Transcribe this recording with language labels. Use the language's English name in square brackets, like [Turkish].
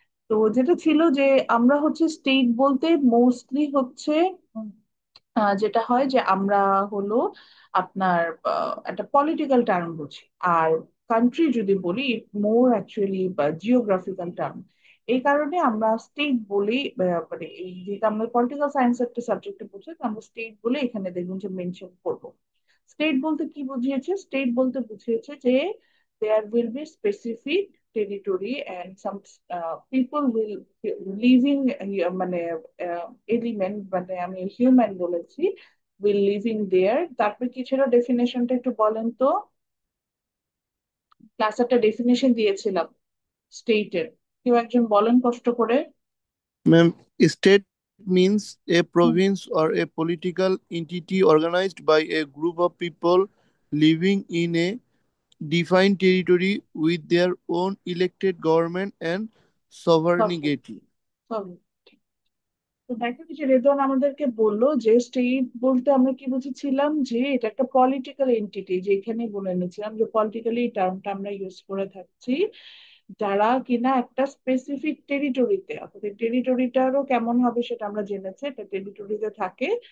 [Bangla] তো যেটা ছিল যে আমরা হচ্ছে স্টেট বলতে মোস্টলি হচ্ছে যেটা হয় যে আমরা হলো আপনার একটা পলিটিক্যাল টার্ম বুঝি। আর কান্ট্রি যদি বলি, মোর অ্যাকচুয়ালি জিওগ্রাফিক্যাল টার্ম। এই কারণে আমরা স্টেট বলি, মানে এই যেটা আমরা পলিটিক্যাল সায়েন্স একটা সাবজেক্টে পড়ছি, তো আমরা স্টেট বলে এখানে দেখুন যে মেনশন করবো। স্টেট বলতে কি বুঝিয়েছে? স্টেট বলতে বুঝিয়েছে যে [English] there will be specific territory and some people will living [Bangla] মানে এলিমেন্ট, মানে আমি হিউম্যান বলেছি, [English] will living there। [Bangla] তারপরে কি ছিল ডেফিনেশনটা একটু বলেন তো? ক্লাস একটা ডেফিনেশন দিয়েছিলাম স্টেটের, কেউ একজন বলেন কষ্ট করে। [English] Ma'am, state means a hmm, province or a political entity organized by a group of people living in a defined territory with their own elected government and sorry, sovereignty. sorry। [Bangla] তো দেখো যে রেদন আমাদেরকে বললো যে স্টেট বলতে আমরা কি বুঝেছিলাম, যে এটা একটা পলিটিক্যাল এন্টিটি, যেখানে বলে নিয়েছিলাম যে পলিটিক্যালি এই টার্মটা আমরা ইউজ করে থাকছি, যারা কিনা একটা স্পেসিফিক টেরিটরিতে, অর্থাৎ টেরিটরিটারও কেমন হবে সেটা আমরা জেনেছি, একটা টেরিটরিতে থাকে।